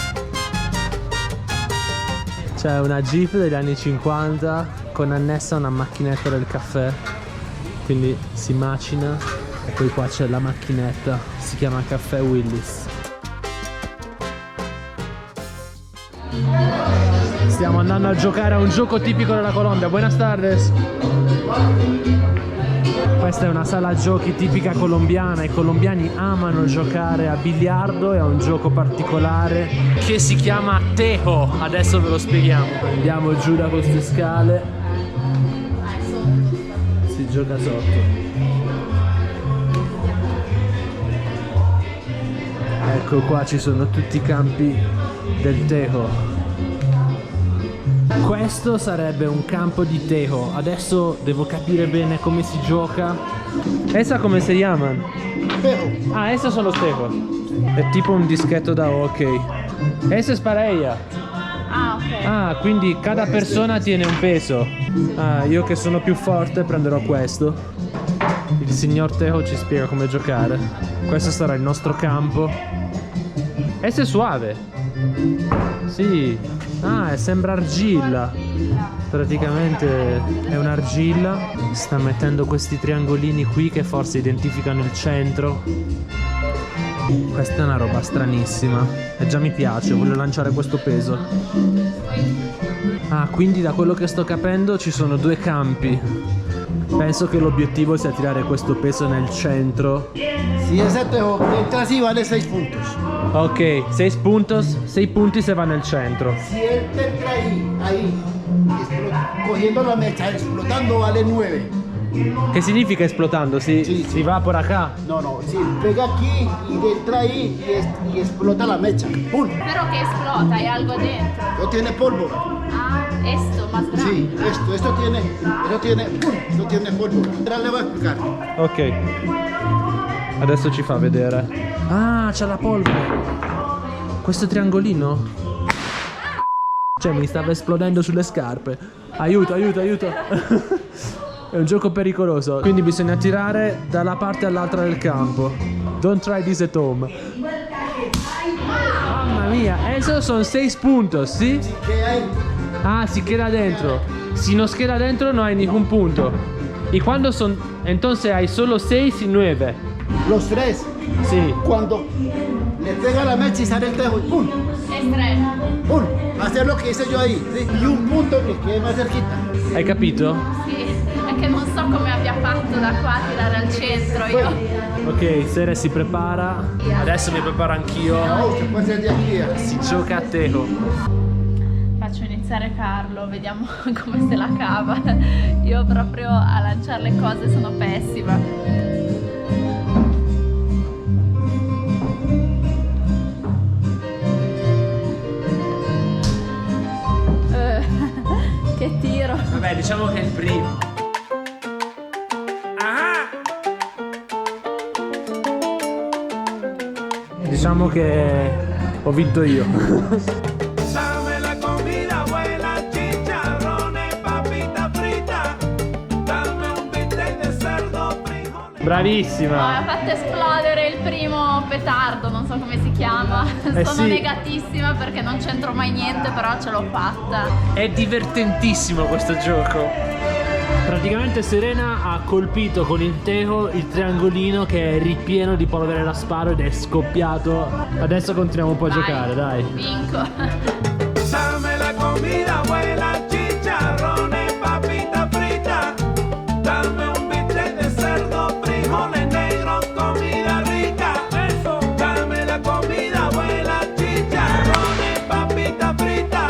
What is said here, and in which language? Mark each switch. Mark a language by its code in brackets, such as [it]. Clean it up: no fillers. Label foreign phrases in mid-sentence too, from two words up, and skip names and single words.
[it] C'è una Jeep degli anni 50 con annessa una macchinetta del caffè, quindi si macina e poi qua c'è la macchinetta, si chiama Caffè Willis. Stiamo andando a giocare a un gioco tipico della Colombia. [es] Buenas tardes. [it] Questa è una sala giochi tipica colombiana. I colombiani amano giocare a biliardo e a un gioco particolare che si chiama tejo. Adesso ve lo spieghiamo. Andiamo giù da queste scale. Si gioca sotto. Ecco qua ci sono tutti i campi del tejo. Questo sarebbe un campo di tejo. Adesso devo capire bene come si gioca. Essa come si chiama? Tejo. Ah, esse sono los tejo. È tipo un dischetto da hockey. [es] Esse es para ella. Ah, ok. Ah, quindi cada persona tiene un peso. [it] Ah, io che sono più forte prenderò questo. Il signor Tejo ci spiega come giocare. Questo sarà il nostro campo. Esse è suave. Sì. Ah, sembra argilla. Praticamente è un'argilla. Sta mettendo questi triangolini qui che forse identificano il centro. Questa è una roba stranissima. E già mi piace, voglio lanciare questo peso. Ah, quindi da quello che sto capendo ci sono due campi. Penso che l'obiettivo sia tirare questo peso nel centro. [es] Si ese tejo entra así vale 6 puntos. [it] Ok, 6 puntos, 6 punti se va nel centro. [es] Si él te entra ahí, cogiendo la mecha, explotando vale 9. [it] Che significa esplotando? [es] Si evapora acá? No, si pega aquí y entra ahí y explota la mecha. ¡Pum! Pero que explota, hay algo dentro. No tiene pólvora. Ah, esto, más grande. Sí, esto tiene pólvora. Ahora le voy a explicar. [it] Ok. Adesso ci fa vedere. Ah, c'è la polvere. Questo triangolino? Cioè, mi stava esplodendo sulle scarpe. Aiuto. È un gioco pericoloso. Quindi bisogna tirare dalla parte all'altra del campo. [en] Don't try this at home. [it] Mamma mia, [es] eso son 6 puntos, ¿sí? ¿Qué hay? Ah, si queda dentro. Si no queda dentro no hay ningún punto. ¿Y cuándo son? Entonces hay solo 6 y 9. Los 3. Sí. Cuando le pega la mecha y sale el tejo y ¡pum! Es 3. ¡Pum! Hacer lo que hice yo ahí. ¿Sí? Y un punto que quede más cerquita. [it] Hai capito? Sì, è che non so come abbia fatto da qua a tirare al centro io. Ok, Sere si prepara. Adesso mi preparo anch'io. [es] Oh, se puede ser de aquí. [it] Si gioca a tejo. Faccio iniziare Carlo, vediamo come se la cava. Io proprio a lanciare le cose sono pessima. Che tiro. Vabbè, diciamo che è il primo. Diciamo che ho vinto io. [es] Dame la comida buena, chicharrones, papita frita. Dame un bistec de cerdo, frijoles. [it] Ha Bravissima. fatto esplodere il primo petardo, non so come si chiama. Sono sì. negatissima perché non c'entro mai niente, però ce l'ho fatta. È divertentissimo questo gioco. Praticamente Serena ha colpito con il tejo il triangolino che è ripieno di polvere da sparo ed è scoppiato. Adesso continuiamo un po' a giocare, dai. Vinco. [es] Dame la comida buena, chicharrones, papita frita. Dame un bistec de cerdo, frijoles negros, comida rica. Eso. Dame la comida buena, chicharrones, papita frita.